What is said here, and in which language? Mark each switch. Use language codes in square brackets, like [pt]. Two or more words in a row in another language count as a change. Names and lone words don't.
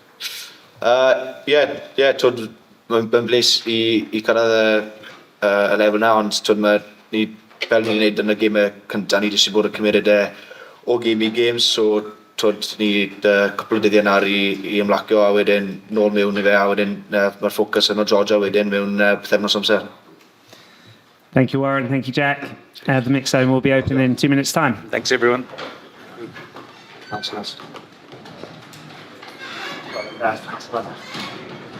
[cy] Mae'n bles i cyrraedd y lefel na, ond ni fel ni'n gwneud yn y gemau cyntaf, ni wedi bod yn cymryd o game i game, so ni cwpl o dyddiau nawr i ymlacio a wedyn nôl mewn i fe, a wedyn mae'r ffocws yn o Georgia wedyn mewn pythefnos amser. [en] Thank you, Warren. Thank you, Jack. The mix zone will be open in 2 minutes' time. Thanks, everyone. Thanks.